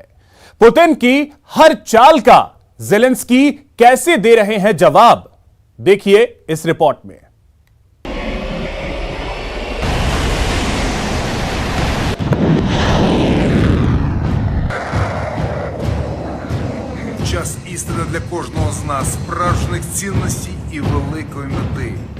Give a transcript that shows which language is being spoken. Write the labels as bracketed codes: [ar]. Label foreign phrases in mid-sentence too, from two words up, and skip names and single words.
[hi] पुतिन की हर चाल का ज़ेलेंस्की कैसे दे रहे हैं जवाब, देखिए इस रिपोर्ट में। [uk] Час істини для кожного з нас, справжніх цінностей і великої мети.